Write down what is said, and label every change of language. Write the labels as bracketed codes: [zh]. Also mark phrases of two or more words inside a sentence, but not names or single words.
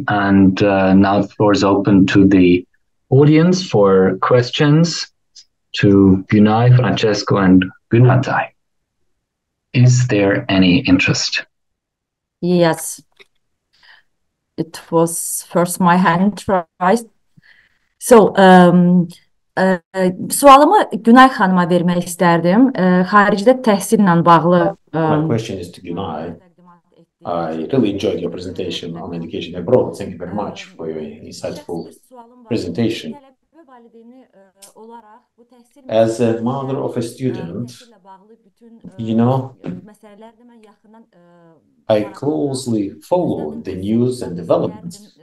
[en] And now the floor is open to the audience for questions to Günay, Francesco, and Günatay. Is there any interest? Yes. It was first my hand raised. So, [az] sualımı Günay xanıma vermək istərdim. Xaricdə təhsillə bağlı. [en] My question is to Günay. I really enjoyed your presentation on education abroad. Thank you very much for your insightful presentation. As a mother of a student, you know, I closely follow the news and developments.